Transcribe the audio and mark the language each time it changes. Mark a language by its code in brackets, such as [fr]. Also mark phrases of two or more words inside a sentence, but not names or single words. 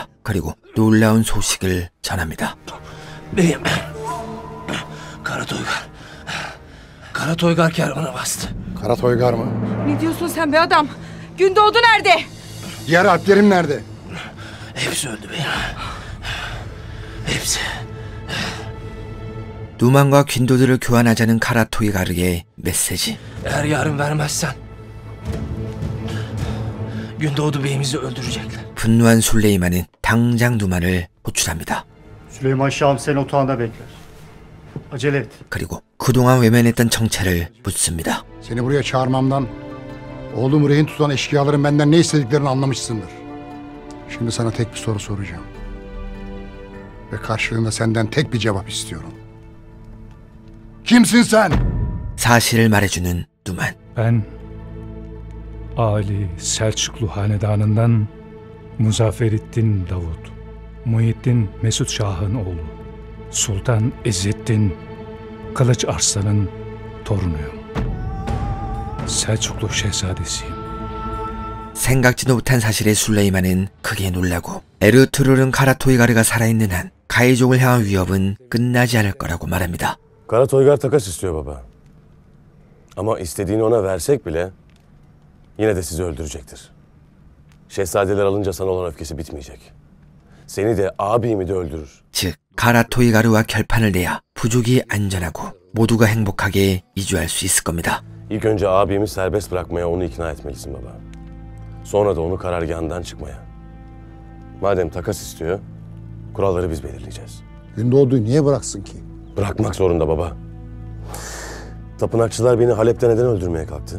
[ko] 그리고 놀라운 소식을 전합니다. [tr] Beyim. Karatoygar. Karatoygar kervanı bastı. Karatoygar mı? Ne diyorsun sen be adam? Gündoğdu nerede? Diğer alplerim nerede? Hepsi öldü beyim. Hepsi. [ko] 누만과 균도들을 교환하자는 카라토이가르의 메시지. [tr] Eğer yarın vermezsen Gündoğdu beyimizi öldürecekler. [ko] 분노한 술레이만은 당장 누만을 호출합니다. [tr] Süleyman Şahım seni otağında bekler. Acele et. [ko] 그리고 그동안 외면했던 정체를 묻습니다. [tr] Seni buraya çağırmamdan oğlumu rehin tutan eşkıyaların benden ne istediklerini anlamışsındır. Şimdi sana tek bir soru soracağım. Ve karşılığında senden tek bir cevap istiyorum. Kimsin sen? [ko] 사실을 말해주는 누만. [tr] Ben Ali Selçuklu Hanedanı'ndan Muzafferettin Davut, Muhyiddin Mesut Şah'ın oğlu, Sultan İzzettin Kılıç Arslan'ın torunuyum. Selçuklu şehzadesiyim. [ko] 생각지도 못한 사실에 술레이만은 크게 놀라고 에르투룰은 카라토이가르가 살아있는 한 가이족을 향한 위협은 끝나지 않을 거라고 말합니다. [tr] Karatoygar takas istiyor baba. Ama istediğini ona versek bile yine de sizi öldürecektir. Şehzadeler alınca sana olan öfkesi bitmeyecek. Seni de abimi de öldürür. [ko] 즉 카라토이가르와 결판을 내야 부족이 안전하고 모두가 행복하게 이주할 수 있을 겁니다. [tr] İlk önce abimi serbest bırakmaya onu ikna etmelisin baba. Sonra da onu karargahından çıkmaya. Madem takas istiyor, kuralları biz belirleyeceğiz. Gündoğdu'yu niye bıraksın ki? Bırakmak zorunda baba. Tapınakçılar beni Halep'te neden öldürmeye kalktı?